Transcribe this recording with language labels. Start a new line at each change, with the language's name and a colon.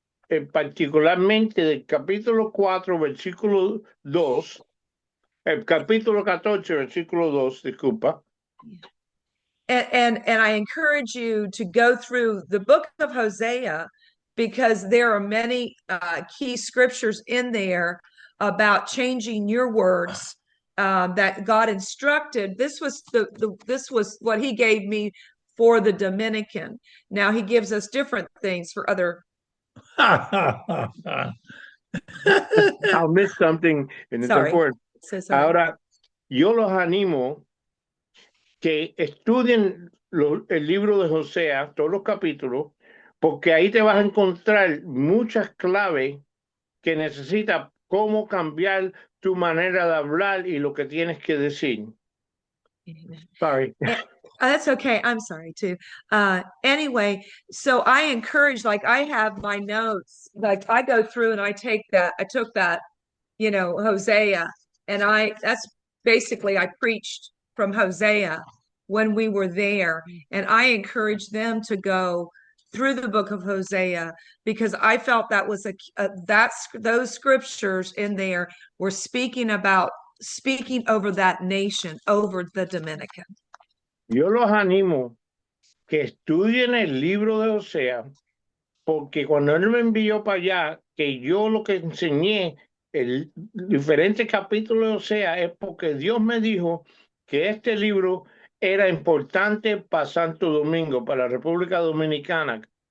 Spanish: hablé particularmente del capítulo 4, versículo 2, el capítulo 14, versículo 2, disculpa.
English: And I encourage you to go through the book of Hosea, because there are many key scriptures in there about changing your words that God instructed. This was this was what he gave me for the Dominican. Now he gives us different things for other. I'll miss something in Sorry. the word. So sorry.
Spanish: Ahora, yo los animo que estudien el libro de José, todos los capítulos, porque ahí te vas a encontrar muchas claves que necesitas cómo cambiar tu manera de hablar y lo que tienes que decir.
English: Sorry. That's okay. I'm sorry too. Anyway, so I encourage, like I have my notes, like I go through and I took that, Hosea, and that's basically, I preached from Hosea when we were there. And I encourage them to go through the book of Hosea, because I felt that was those scriptures in there were speaking over that nation, over the Dominican.
Spanish: Yo los animo que estudien el libro de Osea, porque cuando él me envió para allá, que yo lo que enseñé, el diferente capítulo de Osea, es porque Dios me dijo que este libro era importante para Santo Domingo, para la República Dominicana.